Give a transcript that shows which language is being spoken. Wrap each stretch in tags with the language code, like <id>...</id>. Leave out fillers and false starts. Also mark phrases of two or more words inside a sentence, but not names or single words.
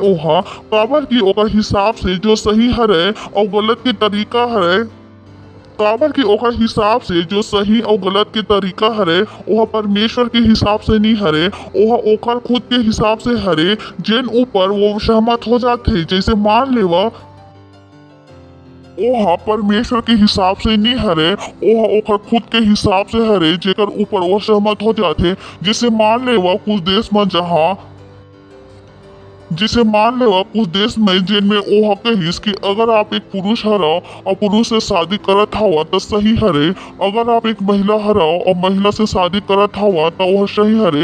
<hne>ओहा काबर की ओकर हिसाब से जो सही हरे और गलत के तरीका हरे काबर की ओकर हिसाब से जो सही और गलत के तरीका हरे ओहा परमेश्वर के हिसाब से नहीं हरे। ओहा ओकर खुद के हिसाब से हरे जिन ऊपर वो सहमत हो जाते। जैसे मान लेवा ओहा परमेश्वर के हिसाब से नहीं हरे, ओहा ओकर खुद के हिसाब से हरे जेकर ऊपर वो सहमत हो जाते। जैसे मान लेवा कुछ देश में कुछ देश में जिनमें ओहा कहिस कि अगर आप एक पुरुष हरा और पुरुष से शादी करत हवा तो सही हरे, अगर आप एक महिला हरा और महिला से शादी करत हवा तो वह सही हरे।</hne>